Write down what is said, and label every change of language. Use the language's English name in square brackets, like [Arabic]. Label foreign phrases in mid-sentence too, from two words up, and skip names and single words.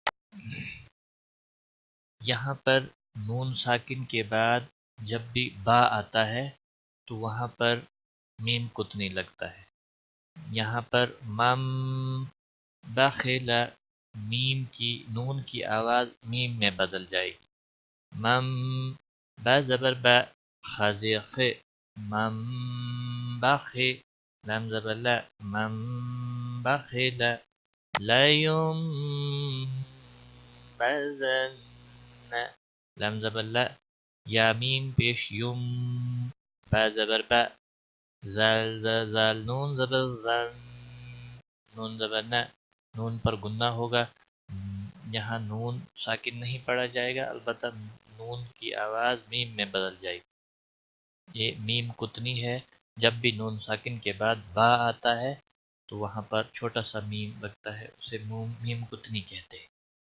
[Urdu] یہاں پر نون ساکن کے بعد جب بھی با آتا ہے تو وہاں پر میم کتنی لگتا ہے۔ یہاں پر مم بخل، نون کی آواز میم میں بدل جائے گی. مم با زبر با خازی خ مم بخ لام زبر لا مم بخل لا بزن لام زبر لا یا میم پیش یم با زبر با زال زال نون زبر زن نون زبر نہ نون پر گنہ ہوگا. یہاں نون ساکن نہیں پڑھا جائے گا، البتہ نون کی آواز میم میں بدل جائے گی. یہ میم کتنی ہے، جب بھی نون ساکن کے بعد با آتا ہے تو وہاں پر چھوٹا سا میم لگتا ہے، اسے میم کتنی کہتے ہیں.